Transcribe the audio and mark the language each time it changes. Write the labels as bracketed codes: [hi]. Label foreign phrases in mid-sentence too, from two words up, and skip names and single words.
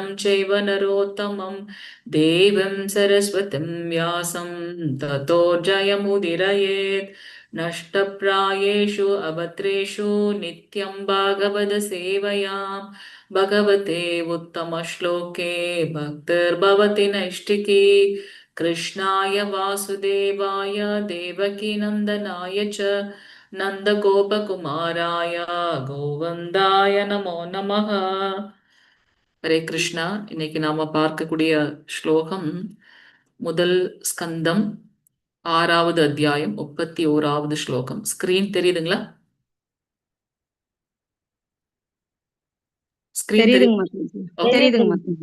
[sa] चैव नरोत्तमं देवीं सरस्वतीं व्यासं ततो जयमुदीरयेत् नष्टप्रायेषु अभद्रेषु नित्यं भागवतसेवया भगवते उत्तमश्लोके भक्तिर्भवति नैष्टिकी कृष्णाय वासुदेवाय देवकीनन्दनाय च नन्दगोपकुमाराय गोविन्दाय नमो நமः. हरे कृष्ण. [ta] இன்னைக்கு நாம பார்க்கக்கூடிய ஸ்லோகம் முதல் ஸ்கந்தம் 6வது அத்தியாயம் 31வது ஸ்லோகம். ஸ்கிரீன் தெரியுதுங்களா? ஸ்கிரீன் தெரியுதுங்க மாதாஜி. ஓகே தெரியுதுங்க மாதாஜி.